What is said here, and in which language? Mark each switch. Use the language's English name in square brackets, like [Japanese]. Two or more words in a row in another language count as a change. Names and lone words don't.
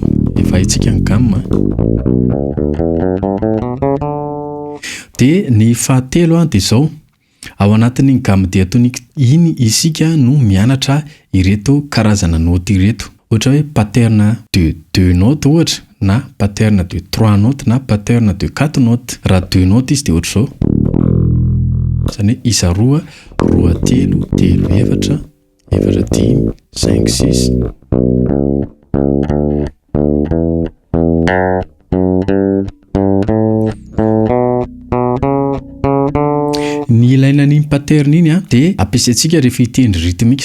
[Malagasy] Efa haintsika ny gamme. Dia ny fahatelo dia izao. Ao anatin'ny [French] gamme diatonique [Malagasy] iny isika no mianatra ireto karazana note ireto. Ohatra hoe [French] pattern de 2 notes [Malagasy] ohatra, na [French] pattern de 3 notes, [Malagasy] na [French] pattern de 4 notes. [Malagasy] Raha 2 notes izy dia ohatra izao. Izany hoe isa roa, roa telo, telo efatra, efatra dimy, 5 6. Ny ilaina ny pattern iny dia ampiasaintsika rehefa hitendry rythmique.